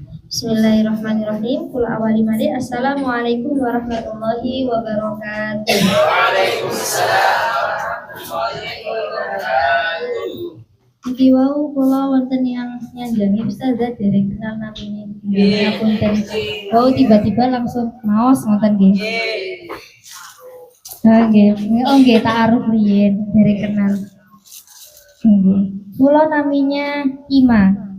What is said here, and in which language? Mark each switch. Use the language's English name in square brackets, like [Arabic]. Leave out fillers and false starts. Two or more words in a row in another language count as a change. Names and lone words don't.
[Arabic] بسم الله الرحمن الرحيم. Kul awali mari. السلام عليكم ورحمة الله وبركاته. وعليكم السلام ورحمة الله وبركاته. [Javanese] Iki wau kula wonten yang nyandangi Ustazah dereng kenal namine. Ngapunten. Wau tiba-tiba langsung maos ngoten nggih. Nggih. Oh nggih ta'aruf riyen dereng kenal. Nggih. Kula namanya Ima.